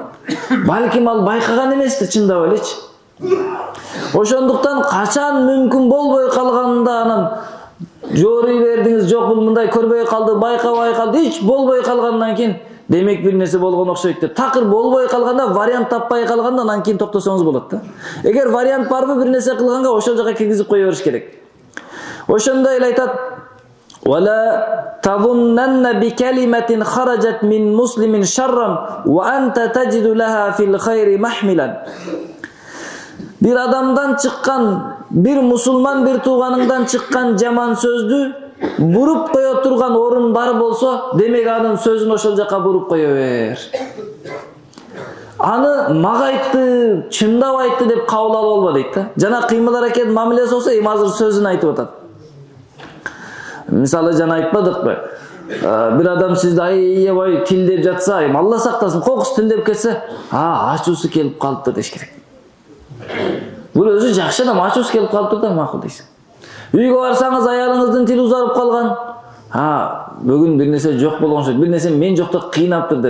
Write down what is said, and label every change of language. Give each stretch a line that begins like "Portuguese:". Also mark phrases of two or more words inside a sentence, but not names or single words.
Kyrgyz: Балким ал байкаган эмес да, чындап элечи. Ошондуктан качан мүмкүн болбой калганда анан жооруй бердиңиз, жок бул мындай көрбөй калды, байкабай калды, эч болбой калгандан кийин демек бир нерсе болгон окшойт деп. Такыр болбой калганда, вариант таппай калганда анан кийин токтосоңуз болот да. Эгер вариант барбы бир нерсе кылганга ошол жака киргизип кое бериш керек. Ошондой эле айтат:
Arabic: "ولا تظنن بكلمة خرجت من مسلم شرا وأنت تجد لها في الخير محملا."
Kyrgyz: Бир адамдан чыккан, бир мусулман бир тууганынан чыккан жаман сөздү буруп коё турган орун бар болсо, демек анын сөзүн ошол жака буруп коё бер. Аны мага айтты, чындап айтты деп кабыл алып болбо дейт да. Жана кыймыл аракет мамилеси болсо, азыр сөзүн айтып атат. Мисалы жана айтпадыкпы? Bir adam sizde aябай тилдеп жатса, Алла сактасын, кокус тилдеп кетсе, ачуусу келип калыптыр деш керек. Бул өзү жакшы адам, ачуусу келип калыптыр да макул дейсиң. Үйгө барсаңыз, аялыңыздын тили узарып калган. Бүгүн бир нерсе жок болгон окшойт, бир нерсе мен жокто кыйнаптыр деп.